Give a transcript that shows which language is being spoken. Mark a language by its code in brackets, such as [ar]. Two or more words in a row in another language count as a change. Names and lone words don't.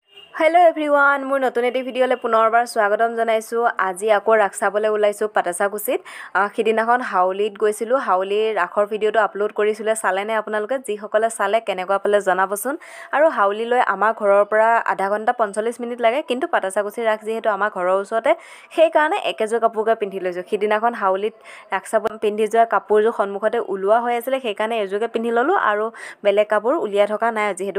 [en] hello everyone [as] মোৰ নতুন এটি ভিডিঅ'লে পুনৰবাৰ স্বাগতম जनाइছো আজি আকৌ ৰাস চাবলৈ ওলাইছো পাটাছাকুছিত খিদিনাখন হাউলিত গৈছিলো হাউলিৰ ৰাখৰ ভিডিওটো আপলোড কৰিছিলে চালেনে আপোনালোকে যি সকলে চালে কেনেকুৱা পালে জনাবচোন আৰু হাউলিলৈ আমাৰ ঘৰৰ পৰা আধা ঘণ্টা 45 মিনিট লাগে কিন্তু পাটাছাকুছিৰ ৰাস যেহেতু আমাৰ ঘৰৰ ওচৰতে সেই কাৰণে একেজোৰ কাপোৰকে পিন্ধি লৈছো খিদিনাখন হাউলিত ৰাস চাব পিন্ধি যোৱা কাপোৰযোৰ সন্মুখতে উলোৱা হৈ আছিল সেই কাৰণে এজোৰকে পিন্ধি ললো আৰু বেলেগ কাপোৰ উলিয়াই থকা নাই যেহেতু